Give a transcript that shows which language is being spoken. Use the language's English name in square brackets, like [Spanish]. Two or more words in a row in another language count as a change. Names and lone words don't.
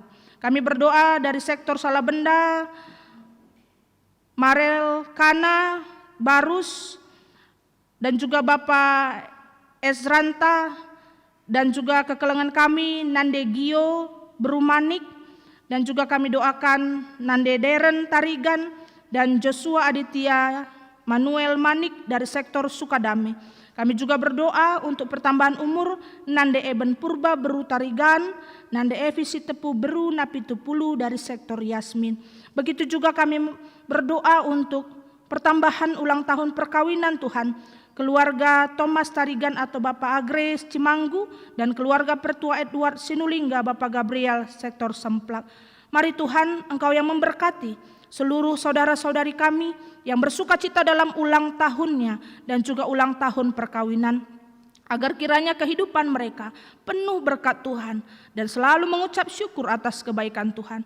[Indonesian] Kami berdoa dari sektor Salabenda, Marel Kana Barus, dan juga Bapak Ezranta, dan juga kekelengan kami Nande Gio Berumanik, dan juga kami doakan Nande Deren Tarigan dan Joshua Aditya Manuel Manik dari sektor Sukadame. Kami juga berdoa untuk pertambahan umur Nande Eben Purba Beru Tarigan, Nande Evi Sitepu Beru Napitupulu dari sektor Yasmin. Begitu juga kami berdoa untuk pertambahan ulang tahun perkawinan Tuhan, keluarga Thomas Tarigan atau Bapak Agres Cimanggu, dan keluarga Pertua Edward Sinulingga Bapak Gabriel sektor Semplak. Mari Tuhan, Engkau yang memberkati seluruh saudara-saudari kami yang bersuka cita dalam ulang tahunnya dan juga ulang tahun perkawinan, agar kiranya kehidupan mereka penuh berkat Tuhan dan selalu mengucap syukur atas kebaikan Tuhan.